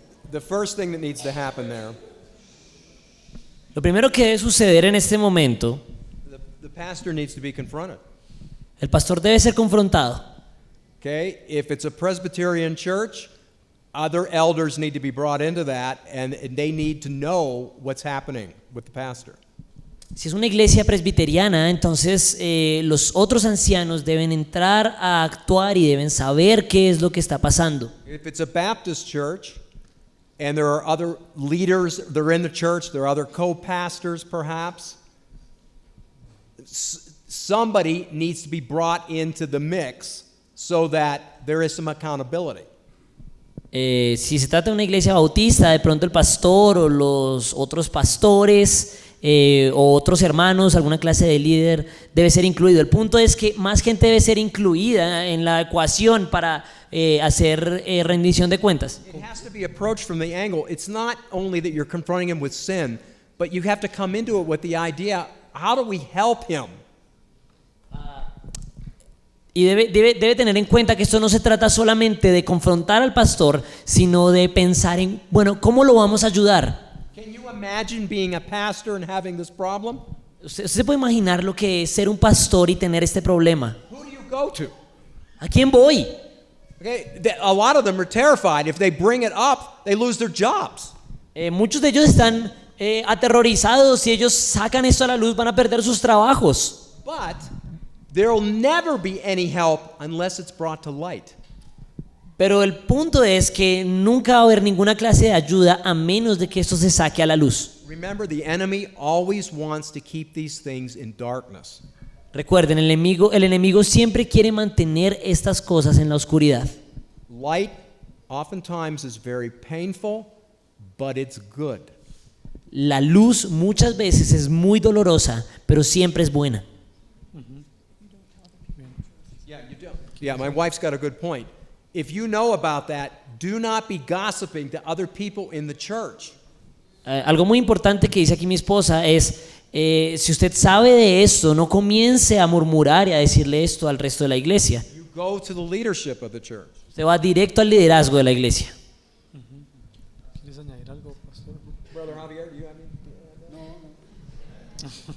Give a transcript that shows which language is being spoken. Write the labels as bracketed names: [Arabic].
[English] The first thing that needs to happen there, [Spanish] Lo primero que debe suceder en este momento, [English] the pastor needs to be confronted. [Spanish] el pastor debe ser confrontado. [English] Okay? If it's a Presbyterian church, other elders need to be brought into that, and they need to know what's happening with the pastor. [Spanish] Si es una iglesia presbiteriana, entonces los otros ancianos deben entrar a actuar y deben saber qué es lo que está pasando. [English] If it's a Baptist church, and there are other leaders that are in the church, there are other co-pastors perhaps, somebody needs to be brought into the mix so that there is some accountability. [Spanish] Si se trata de una iglesia bautista, de pronto el pastor o los otros pastores o otros hermanos, alguna clase de líder debe ser incluido. El punto es que más gente debe ser incluida en la ecuación para hacer rendición de cuentas. [English] It has to be approached from the angle. It's not only that you're confronting him with sin, but you have to come into it with the idea, how do we help him? [Spanish] Y debe tener en cuenta que esto no se trata solamente de confrontar al pastor, sino de pensar en, bueno, ¿cómo lo vamos a ayudar? [English] Can you imagine being a pastor and having this problem? [Spanish] ¿Usted se puede imaginar lo que es ser un pastor y tener este problema? [English] Who do you go to? [Spanish] ¿A quién voy? [English] Okay, a lot of them are terrified. If they bring it up, they lose their jobs. [Spanish] Muchos de ellos están aterrorizados. Si ellos sacan esto a la luz, van a perder sus trabajos. [English] But there will never be any help unless it's brought to light. [Spanish] Pero el punto es que nunca va a haber ninguna clase de ayuda a menos de que esto se saque a la luz. [English] Remember, the enemy always wants to keep these things in darkness. [Spanish] Recuerden, el enemigo siempre quiere mantener estas cosas en la oscuridad. [English] Light oftentimes is very painful, but it's good. [Spanish] La luz muchas veces es muy dolorosa, pero siempre es buena. [English] Yeah, you don't. Yeah, my wife's got a good point. If you know about that, do not be gossiping to other people in the church. [Spanish] Algo muy importante que dice aquí mi esposa es, si usted sabe de esto, no comience a murmurar y a decirle esto al resto de la iglesia. [English] You go to the leadership of the church. [Spanish] Usted va directo al liderazgo de la iglesia. ¿Quieres añadir algo, pastor? [English] Brother Javier, do you have any?